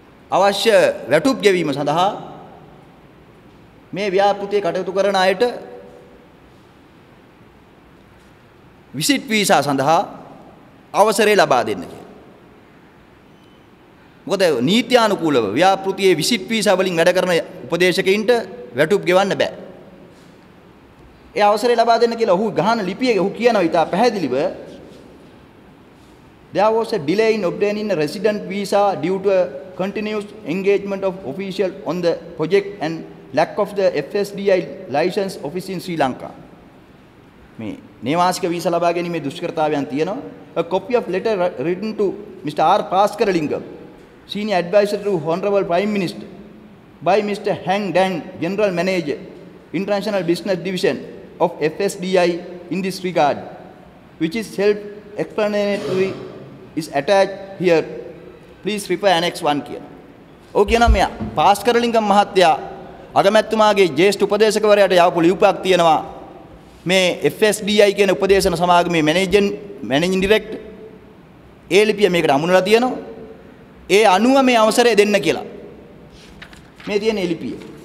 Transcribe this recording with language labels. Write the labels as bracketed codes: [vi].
[si] අවශ්‍ය වැටුප් ගෙවීම සඳහා මේ ව්‍යාපෘතියේ කටයුතු කරන අයට විසිට් වීසා සඳහා අවසරය ලබා දෙන්න කියලා. මොකද නීත්‍යානුකූලව ව්‍යාපෘතියේ විසිට් වීසා වලින් වැඩ කරන උපදේශකයින්ට වැටුප් ගෙවන්න බෑ. ඒ අවසරය ලබා දෙන්න කියලා ඔහු ගහන ලිපියේ ඔහු කියනවා ඉතා පැහැදිලිව [en] there was a delay in obtaining a resident visa due to a continuous engagement of official on the project and lack of the FSDI license office in Sri Lanka. මේ නේවාසික visa ලබා ගැනීමේ දුෂ්කරතාවයන් තියෙනවා. A copy of letter written to Mr. R. Paskaralingam, Senior Advisor to Honorable Prime Minister by Mr. Hang Dang, General Manager, International Business Division of FSDI in this regard, which is self-explanatory, is attached here. Please refer Annex 1 කියලා. [si] ඔව් කියනවා මෙයා පාස්කරලිංගම් මහත්තයා අගමැතිතුමාගේ ජ්‍යෙෂ්ඨ උපදේශකවරයාට යවපු ලියුමක් තියෙනවා. මේ FSDI කියන උපදේශන සමාගමේ managing director ඒ ලිපිය මේකට අමුණලා තියෙනවා. ඒ අනුව මේ අවසරය දෙන්න කියලා. මේ තියෙන ලිපිය.